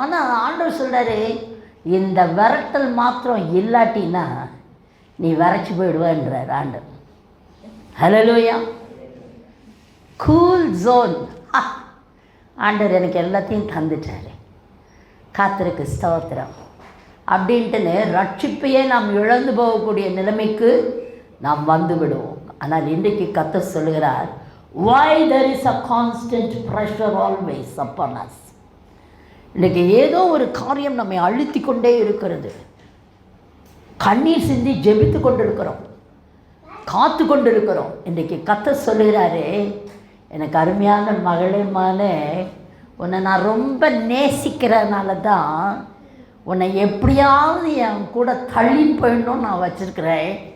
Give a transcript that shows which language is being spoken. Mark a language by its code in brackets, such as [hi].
[ta] ஆனால் ஆண்டவர் சொல்கிறாரு, இந்த விரட்டல் மாத்திரம் இல்லாட்டினா நீ வறட்சி போயிடுவான்றார் ஆண்டவர். ஹல்லேலூயா. Cool zone. ஆண்டவர் எனக்கு எல்லாத்தையும் தந்துட்டார், காத்திருக்கு ஸ்தோத்திரம் அப்படின்ட்டுன்னு ரட்சிப்பையே நாம் இழந்து போகக்கூடிய நிலைமைக்கு நாம் வந்து விடுவோம். ஆனால் இன்றைக்கு கர்த்தர் சொல்லுகிறார், [en] why there is a constant pressure always upon us. [ta] இன்றைக்கி ஏதோ ஒரு காரியம் நம்மை அழுத்தி கொண்டே இருக்கிறது. கண்ணீர் சிந்தி ஜெபித்து கொண்டிருக்கிறோம், காத்து கொண்டிருக்கிறோம். இன்றைக்கி கர்த்தர் சொல்லுகிறாரு, எனக்கு அருமையான மகளேமானே, உன்னை நான் ரொம்ப நேசிக்கிறதுனால தான் உன்னை எப்படியாவது என் கூட தள்ளின்னு போயிடணும்னு நான் வச்சுருக்கிறேன்.